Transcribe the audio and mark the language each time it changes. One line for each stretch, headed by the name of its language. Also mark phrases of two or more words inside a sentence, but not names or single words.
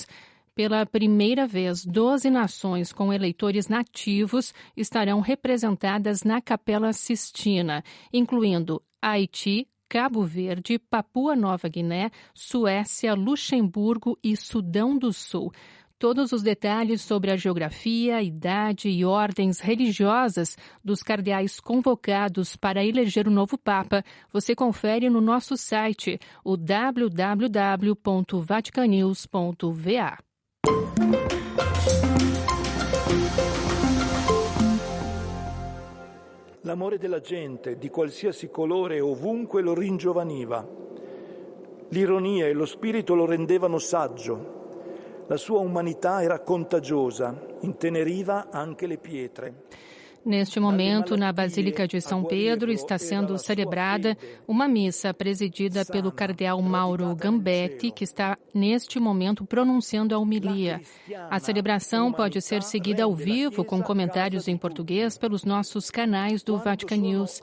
Portuguese: Pela primeira vez, 12 nações com eleitores nativos estarão representadas na Capela Sistina, incluindo Haiti, Cabo Verde, Papua Nova Guiné, Suécia, Luxemburgo e Sudão do Sul. Todos os detalhes sobre a geografia, idade e ordens religiosas dos cardeais convocados para eleger o novo Papa você confere no nosso site, o www.vaticanews.va.
Italian: L'amore della gente, di qualsiasi colore ovunque lo ringiovaniva. L'ironia e lo spirito lo rendevano saggio. La sua umanità era contagiosa, inteneriva anche le pietre.
Portuguese: Neste momento, na Basílica de São Pedro, está sendo celebrada uma missa presidida pelo cardeal Mauro Gambetti, que está neste momento pronunciando a homilia. A celebração pode ser seguida ao vivo com comentários em português pelos nossos canais do Vatican News.